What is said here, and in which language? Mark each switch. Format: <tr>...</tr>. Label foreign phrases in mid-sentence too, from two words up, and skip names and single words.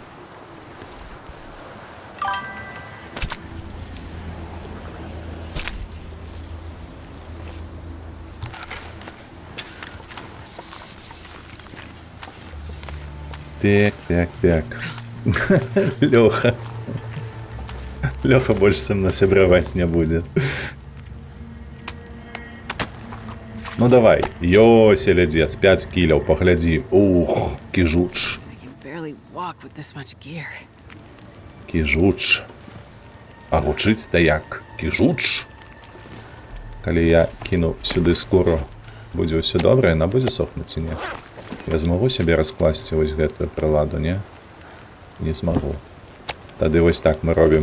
<be>Так. Лёха. Лёха больш са мной сябраваць не будзе. Ну давай. Йо, селядзец, 5 кіляў, паглядзі. Ух, кіжуч.</be> <en>I can barely walk with this much gear.</en> <be>Кіжуч. А гучыць-то як? Кіжуч. Калі я кіну сюды скуру, будзе ўсё добра, яна будзе сохнуць ці не? Я змагу сябе раскласці вось гэтую прыладу, не? Не змагу. Тады вось так мы робім.</be>